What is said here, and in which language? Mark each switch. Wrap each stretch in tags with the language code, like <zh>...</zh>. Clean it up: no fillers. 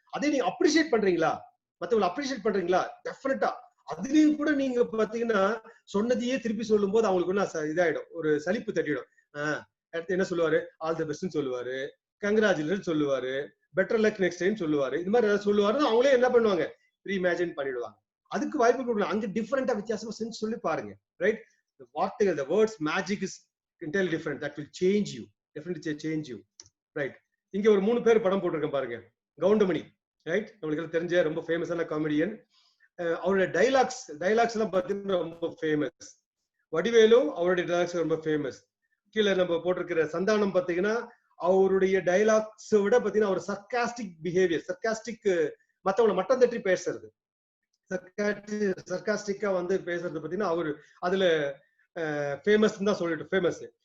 <ta>அதே நீங்க அப்ரிஷியேட் பண்றீங்களா, மத்தவங்களை அப்ரிஷியேட் பண்றீங்களா, டெஃபினட்டா அதுலயும் கூட நீங்க பாத்தீங்கன்னா சொன்னதையே திருப்பி சொல்லும் போது அவங்களுக்கு இதாயிடும், ஒரு சலிப்பு தட்டிடும். அடுத்து என்ன சொல்லுவாரு, ஆல் தி பெஸ்ட்னு சொல்லுவாரு, கங்க்ராச்சுலேஷன் சொல்லுவாரு, பெட்டர் லக் நெக்ஸ்ட் டைம் சொல்லுவாரு, இது மாதிரி ஏதாவது சொல்லுவாருன்னு அவங்களே என்ன பண்ணுவாங்க, ரீஇமேஜின் பண்ணிடுவாங்க. அதுக்கு வாய்ப்பு கொடுக்கலாம். அங்க டிஃபரெண்டா வித்தியாசமா செஞ்சு சொல்லி பாருங்க, ரைட்?</ta> <en>வார்த்தைகள், the words magic is entirely different, that will change you, definitely change you, right?</en> <ta>இங்க ஒரு 3 பேர் படம் போட்டிருக்கேன் பாருங்க. கவுண்டமணி, ரைட்? நம்மளுக்கு தெரிஞ்ச ரொம்ப ஃபேமஸான காமெடியன். அவருடைய டைலாக்ஸ் எல்லாம் பாத்தீங்கன்னா ரொம்ப ஃபேமஸ். வடிவேலு அவருடைய டைலாக்ஸ் ரொம்ப ஃபேமஸ். கீழே நம்ம போட்டிருக்கிற சந்தானம் பாத்தீங்கன்னா அவருடைய டைலாக்ஸ் விட பாத்தீங்கன்னா ஒரு சர்காஸ்டிக் பிஹேவியர், சர்காஸ்டிக், மத்தவங்களை மட்டம் தட்டி பேசுறது, சர்காஸ்டிக்கா வந்து பேசுறது பாத்தீங்கன்னா அவரு அதுல ஃபேமஸ் தான் சொல்லிட்டு ஃபேமஸ்.</ta>